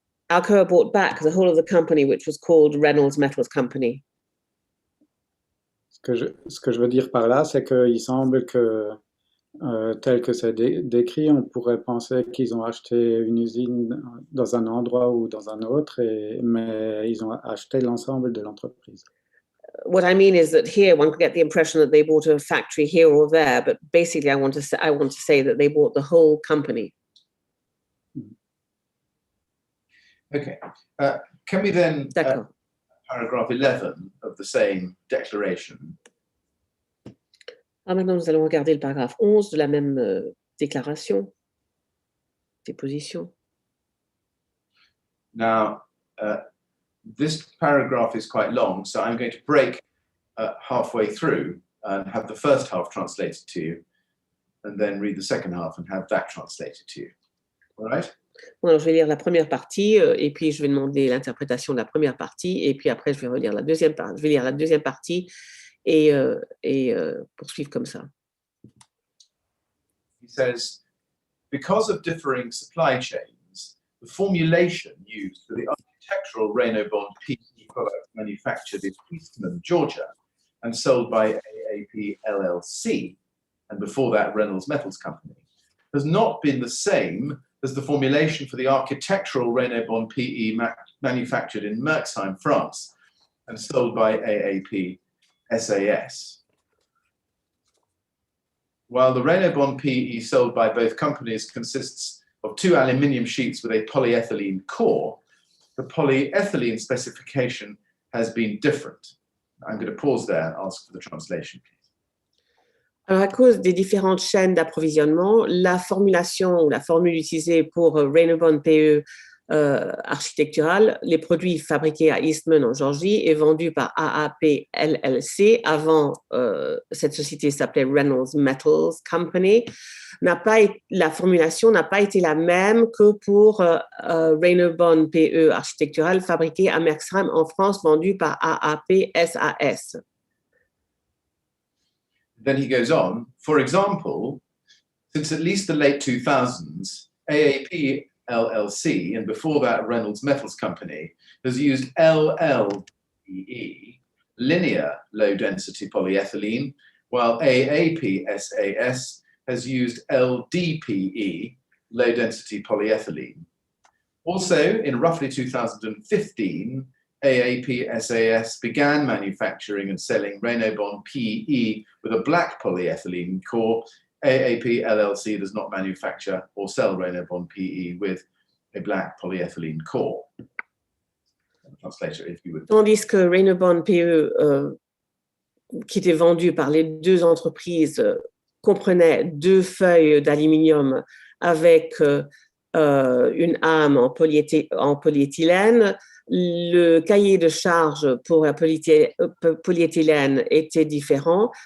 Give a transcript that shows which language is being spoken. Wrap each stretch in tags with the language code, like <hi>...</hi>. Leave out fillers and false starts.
<en>Alcoa bought back the whole of the company, which was called Reynolds Metals Company.</en> <fr>Ce que je veux dire par là, c'est qu'il semble que, tel que c'est décrit, on pourrait penser qu'ils ont acheté une usine dans un endroit ou dans un autre, mais ils ont acheté l'ensemble de l'entreprise.</fr> <en>What I mean is that here one could get the impression that they bought a factory here or there, but basically I want to say that they bought the whole company. Okay. Can we then,</en> <fr>D'accord.</fr> <en>paragraph 11 of the same declaration,</en> <fr>Maintenant, nous allons regarder le paragraphe 11 de la même déclaration, déposition.</fr> <en>now, this paragraph is quite long, so I'm going to break halfway through and have the first half translated to you, and then read the second half and have that translated to you. All right?</en> <fr>Bon, alors, je vais lire la première partie et puis je vais demander l'interprétation de la première partie et puis après je vais relire la deuxième partie. Je vais lire la deuxième partie et poursuivre comme ça.</fr> <en>He says, because of differing supply chains, the formulation used for the architectural Raynaud bond PE product manufactured in Eastman, Georgia, and sold by AAP LLC, and before that Reynolds Metals Company, has not been the same as the formulation for the architectural Raynaud bond PE manufactured in Merxheim, France, and sold by AAP SAS. While the Raynaud bond PE sold by both companies consists of 2 aluminium sheets with a polyethylene core, the polyethylene specification has been different. I'm going to pause there and ask for the translation, please. Alors, à cause des différentes chaînes d'approvisionnement, la formulation ou la formule utilisée pour Raynaud bond PE architectural, les produits fabriqués à Eastman en Georgie et vendus par AAP LLC, avant cette société s'appelait Reynolds Metals Company, la formulation n'a pas été la même que pour Raynaud bond PE architectural fabriqué à Merxheim en France, vendu par AAP SAS. Then he goes on, for example, since at least the late 2000s, AAP LLC, and before that Reynolds Metals Company, has used LLPE, linear low-density polyethylene, while AAP SAS has used LDPE, low-density polyethylene. Also, in roughly 2015, AAP SAS began manufacturing and selling Raynaud bond PE with a black polyethylene core. AAP LLC does not manufacture or sell Raynaud bond PE with a black polyethylene core. Translator, if you would.</en> <fr>Tandis que Raynaud bond PE, qui était vendu par les deux entreprises, comprenait 2 feuilles d'aluminium avec une âme en polyéthylène. Le cahier de charge pour la polyéthylène était différent.</fr>